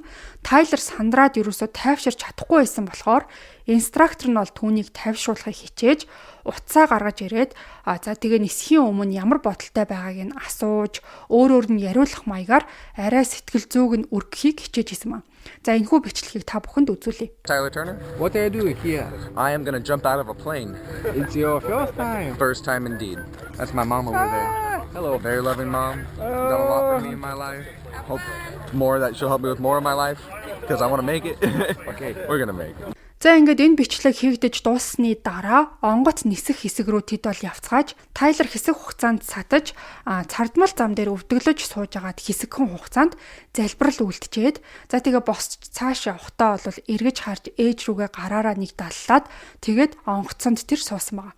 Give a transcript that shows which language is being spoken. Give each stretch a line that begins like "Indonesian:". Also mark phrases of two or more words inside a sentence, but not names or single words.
Mongolian: Тайлер сандраад юусоо тайвширч чадахгүй байсан болохоор инструктор нь бол түүнийг тайвшруулахыг хичээж утсаа гаргаж ирээд тэгээ нисхийн өмнө ямар бодолтой байгааг нь асууж өөрөөр нь яриулах маягаар арай сэтгэл зүйг нь өргөхийг хичээж исэн ба. Энэхүү бичлэгийг та бүхэнд үзүүлье.
English: Tyler Turner. What do I do here? I am going to jump out of a plane. It's your first time. First time indeed. That's my mom over there. Hello. Very loving mom. Done a lot for me in my life. Hope more that she'll help me with more of my life because I want to make it. Okay. We're going to make it.
Mongolian: Ингээд энэ бичлэг хийгдэж дууссаны дараа онгоц нисэх хэсэг рүү тэд бол явцгааж Тайлер хэсэг хугацаанд сатаж цардмал зам дээр өвдөглөж сууж агаад хэсэгхэн хугацаанд залбирал үлдчихэд тэгээ босч цааш явахдаа бол эргэж харж ээж рүүгээ гараараа нэг даллаад тэгээд онгоцонд тэр суусан байгаа.